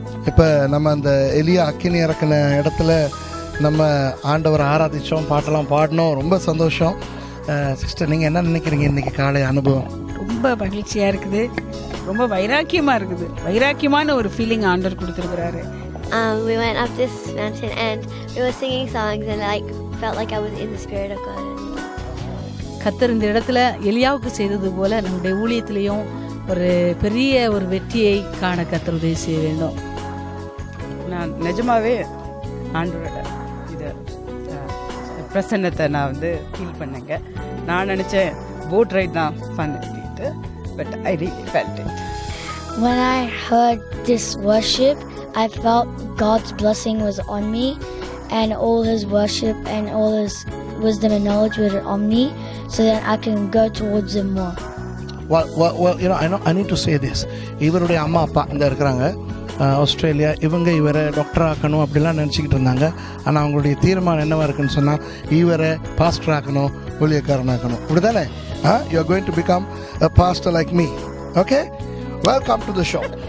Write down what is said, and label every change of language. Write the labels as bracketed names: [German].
[Tamil] இப்போ நம்ம அந்த எலியா அக்கினி இறக்கின இடத்துல நம்ம ஆண்டவரை ஆராதித்தோம், பாட்டெல்லாம் பாடினோம். ரொம்ப சந்தோஷம். சிஸ்டர், நீங்கள் என்ன நினைக்கிறீங்க இன்றைக்கி காலை அனுபவம்? ரொம்ப மகிழ்ச்சியாக இருக்குது, ரொம்ப வைராக்கியமாக இருக்குது. வைராக்கியமான ஒரு ஃபீலிங் ஆண்டவர் கொடுத்துருக்குறாரு. [English] We went up this mountain and we were singing songs and felt like I was in the spirit of God. [Tamil] கர்த்தர் இந்த இடத்துல எலியாவுக்கு செய்தது போல நம்முடைய ஊழியத்திலையும் ஒரு பெரிய ஒரு வெற்றியை காண கர்த்தர் உதவி செய்ய வேண்டும். நான் நிஜமாவே ஆண்டவரோட இதை பிரசன்னத்தை நான் வந்து ஃபீல் பண்ணேங்க. நான் நினச்சேன் போட் ரைட் தான் பண்ணிட்டு, [English] But I really felt it. When I heard this worship, I felt God's blessing was on me, and all His worship and all His wisdom and knowledge were on me, so that I can go towards Him more. Well, you know, I need to say this. [Tamil] இவருடைய அம்மா அப்பா இந்த இருக்கிறாங்க Australia. இவங்க இவரை doctor ஆக்கணும் அப்படிலாம் நினச்சிக்கிட்டு இருந்தாங்க. ஆனால் அவங்களுடைய தீர்மானம் என்னவா இருக்குன்னு சொன்னால், இவரை பாஸ்டர் ஆக்கணும், ஊழியக்காரன் ஆக்கணும். இப்படி தானே? [English] You are going to become a pastor like me. Okay? Welcome to the show.